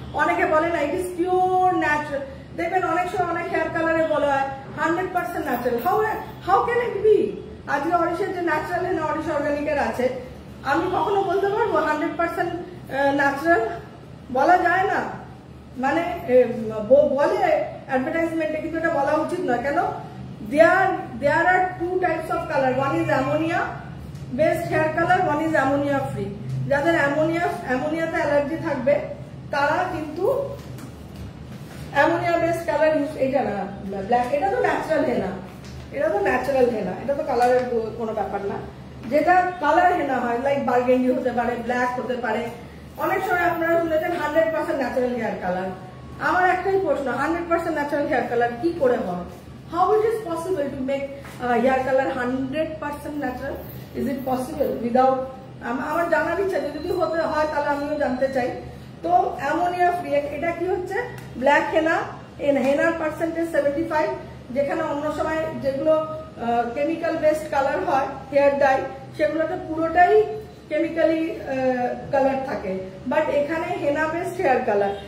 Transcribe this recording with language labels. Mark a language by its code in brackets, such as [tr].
[bn] অনেকে বলে না [en] it is pure natural, [bn] দেখবেন অনেক সময় অনেক হেয়ার কালারে বলা হয় 100% natural. [en] How can it be? [bn] আজকে অরিশের যে ন্যাচারাল হেনা অরিশ অর্গানিকের আছে, আমি কখনো বলতে পারবো 100% ন্যাচারাল? বলা যায় না। মানে বলে অ্যাডভার্টাইজমেন্টে, কিন্তু এটা বলা উচিত নয়। কেন? [en] there are two types of color, one is ammonia based hair color, one is ammonia free। [bn] যাদের অ্যামোনিয়াতে অ্যালার্জি থাকবে তারা কিন্তু অ্যামোনিয়া বেসড কালার ইউজ, এটা না ব্ল্যাক, এটা তো ন্যাচারাল হেনা, এটা তো ন্যাচারাল হেনা, এটা তো কালারের কোনো ব্যাপার না। যেটা কালার হেনা হয় লাইক বার্গেন্ডি হতে পারে, ব্ল্যাক হতে পারে। অনেক সময় আপনারা শুনেছেন 100% ন্যাচারাল হেয়ার কালার। আমার একটাই প্রশ্ন, 100% ন্যাচারাল হেয়ার কালার কি করে হয়? [en] How it is possible to make hair color 100% natural? Is it possible without? [bn] আমার জানার ইচ্ছা, যদি হতে হয় তাহলে আমিও জানতে চাই। তো অ্যামোনিয়া ফ্রি, এটা কি হচ্ছে? ব্ল্যাক হেনা, হেনার পার্সেন্টেজ 75, যেখানে অন্য সময় যেগুলো কেমিক্যাল বেসড কালার হয় হেয়ার ডাই, সেগুলোতে পুরোটাই কেমিক্যালি কালার থাকে, বাট এখানে হেনা বেসড হেয়ার কালার।